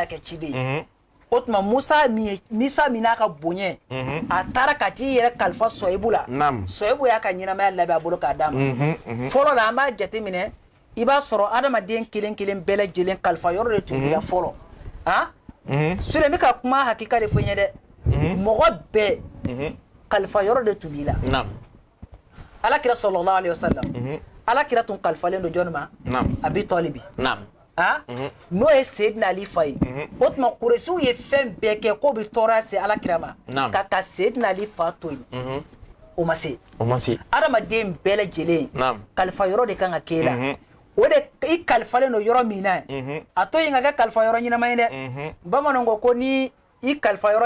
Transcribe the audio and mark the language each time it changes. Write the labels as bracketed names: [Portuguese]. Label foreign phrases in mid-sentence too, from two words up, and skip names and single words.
[Bambara] kɛ ciden ye o tuma Misa min n'a ka bonya a taara ka t'i yɛrɛ kalifa Soyibu la Soyibu y'a ka ɲɛnamaya labɛn a bolo k'a d'a ma fɔlɔ la an b'a jateminɛ i b'a sɔrɔ adamaden kelen kelen bɛɛ lajɛlen kalifa yɔrɔ de tun b'i la fɔlɔ Sule n bɛ ka kuma hakika de fɔ n ye dɛ mɔgɔ bɛɛ kalifa yɔrɔ de tun b'i la Alakira [Arabic] صلى الله عليه وسلم [Bambara] Alakira tun kalifalen don jɔnni ma Abi Tɔlibi n'o ye Seydina Ali fa ye o tuma Kuresiw ye fɛn bɛɛ kɛ k'o bɛ tɔɔrɔya se Alakira ma ka taa Seydina Ali fa to yen o ma se adamaden bɛɛ lajɛlen kalifa yɔrɔ de kan ka k'e la o de i kalifalen don yɔrɔ min na a to yen ka kɛ kalifa yɔrɔ ɲɛnama ye dɛ bamananw ko ni i kalifa yɔrɔ